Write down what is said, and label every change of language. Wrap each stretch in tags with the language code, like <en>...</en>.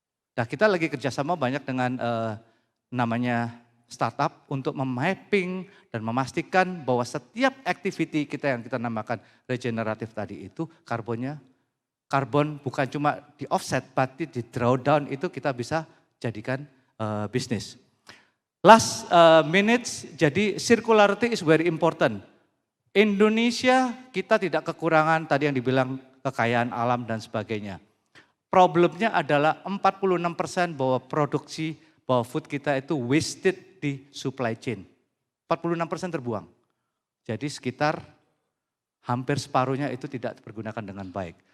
<id>Nah kita lagi kerjasama banyak dengan namanya startup untuk memapping dan memastikan bahwa setiap activity kita yang kita namakan regeneratif tadi itu karbon bukan cuma di offset, tapi di drawdown itu kita bisa jadikan bisnis.</id> <en>Last minutes,</en> <id>jadi</id> <en>circularity is very important.</en> <id>Indonesia kita tidak kekurangan tadi yang dibilang kekayaan alam dan sebagainya. Problemnya adalah 46% bahwa produksi, bahwa food kita itu wasted di supply chain. 46% terbuang. Jadi sekitar hampir separuhnya itu tidak dipergunakan dengan baik.</id>